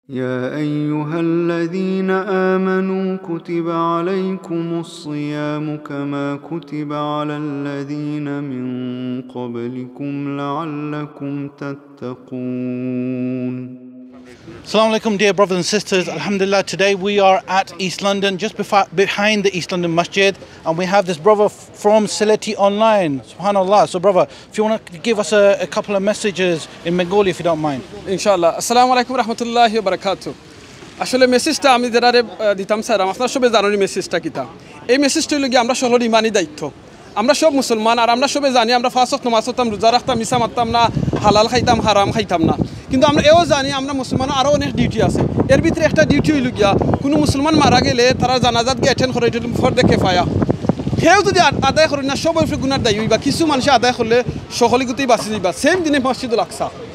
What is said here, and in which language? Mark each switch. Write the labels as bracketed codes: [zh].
[ar] يا أيها الذين آمنوا كتب عليكم الصيام كما كتب على الذين من قبلكم لعلكم تتقون. [en] Assalamu alaikum, dear brothers and sisters. Alhamdulillah, today we are at East London, just behind the East London Masjid, and we have this brother from Sylheti online. Subhanallah. So brother, if you want to give us a couple of messages in Bengali, if you don't mind. [ar] Inshallah. Assalamu alaikum rahmatullahi wa barakatuh. [bn] আসলে মেসেজটা আমি যারা দিতাম sir আপনারা সবাই জানেন মেসেজটা কিতা এই মেসেজটা হলো কি আমরা সকলের ইমানি দায়িত্ব আমরা সব মুসলমান আর আমরা সবাই জানি আমরা পাঁচ ওয়াক্ত নামাজ পড়তাম রোজা রাখতাম মিছা মারতাম না হালাল খাইতাম হারাম খাইতাম না কিন্তু আমরা এও জানি আমরা মুসলমান আরও অনেক ডিউটি আছে এর ভিতরে একটা ডিউটি হইল গিয়া কোনো মুসলমান মারা গেলে তারা জানাজাত গিয়ে অ্যাটেন্ড করে এটা ফরদে কিফায়া সেও যদি আদায় করেন না সব গুনার দায়ী হইবা কিছু মানুষ আদায় করলে সকলিগতেই বাঁচি যাইবা সেম দিনে মসজিদুল আকসা